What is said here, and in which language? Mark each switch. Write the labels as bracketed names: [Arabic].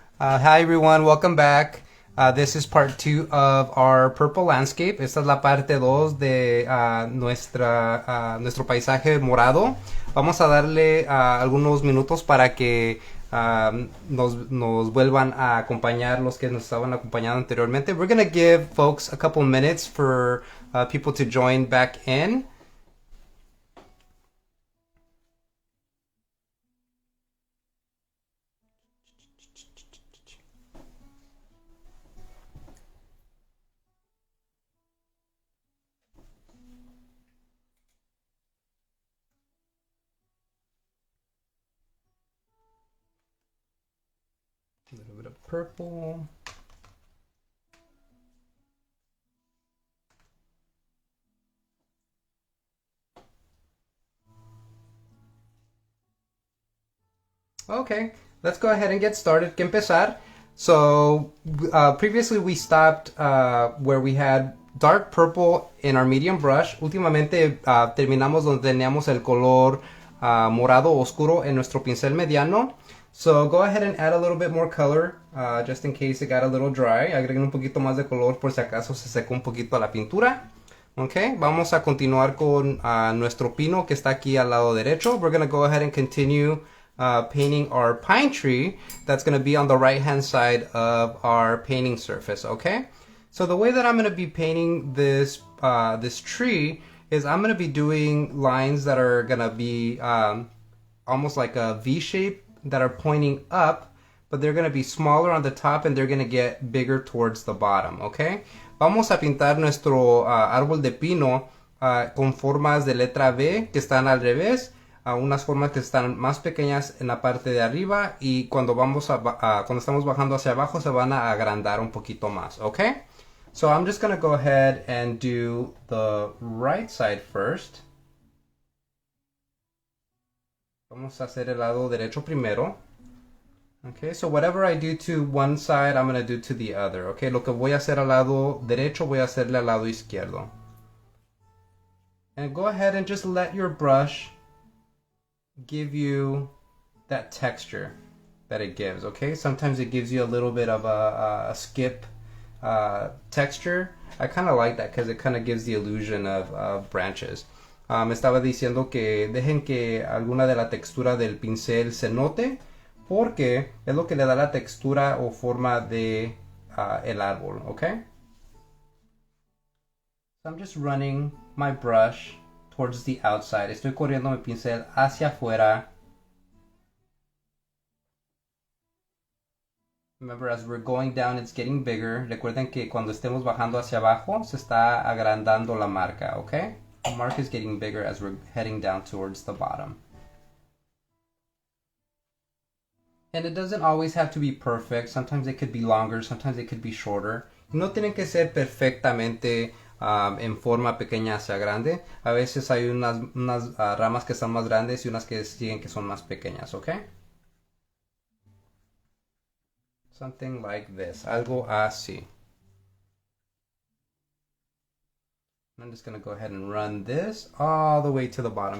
[English] Hi everyone, welcome back. This is part two of our purple landscape. [Spanish] Esta es la parte 2 de nuestro paisaje morado. Vamos a darle algunos minutos para que nos vuelvan a acompañar los que nos estaban acompañando anteriormente. [English] We're going to give folks a couple minutes for people to join back in. A little bit of purple. Okay, let's go ahead and get started. [Spanish] Que empezar. [English] So previously we stopped where we had dark purple in our medium brush. [Spanish] Últimamente terminamos donde teníamos el color morado oscuro en nuestro pincel mediano. [English] So go ahead and add a little bit more color just in case it got a little dry. [Spanish] Agreguen un poquito más de color por si acaso se secó un poquito la pintura. Ok, vamos a continuar con nuestro pino que está aquí al lado derecho. [English] We're going to go ahead and continue painting our pine tree that's going to be on the right hand side of our painting surface. Okay, so the way that I'm going to be painting this tree is I'm going to be doing lines that are going to be almost like a V shape that are pointing up, but they're going to be smaller on the top and they're going to get bigger towards the bottom. [Spanish] Okay, vamos a pintar nuestro árbol de pino con formas de letra V que están al revés, unas formas que están más pequeñas en la parte de arriba y cuando cuando estamos bajando hacia abajo se van a agrandar un poquito más, okay? [English] So I'm just gonna go ahead and do the right side first. [Spanish] Vamos a hacer el lado derecho primero. [English] Okay, so whatever I do to one side, I'm gonna do to the other. [Spanish] Okay, lo que voy a hacer al lado derecho, voy a hacerle al lado izquierdo. [English] And go ahead and just let your brush give you that texture that it gives. Okay, sometimes it gives you a little bit of a skip texture. I kind of like that because it kind of gives the illusion of branches. [Spanish] Me estaba diciendo que dejen que alguna de la textura del pincel se note porque es lo que le da la textura o forma de el árbol. [English] Okay, so I'm just running my brush towards the outside. [Spanish] Estoy corriendo mi pincel hacia afuera. [English] Remember, as we're going down, it's getting bigger. [Spanish] Recuerden que cuando estemos bajando hacia abajo, se está agrandando la marca, okay? [English] The mark is getting bigger as we're heading down towards the bottom. And it doesn't always have to be perfect. Sometimes it could be longer, sometimes it could be shorter. [Spanish] No tienen que ser perfectamente en forma pequeña hacia grande. A veces hay unas ramas que están más grandes y unas que siguen que son más pequeñas, ¿ok? [English] Something like this, [Spanish] algo así. [English] I'm just going to go ahead and run this all the way to the bottom.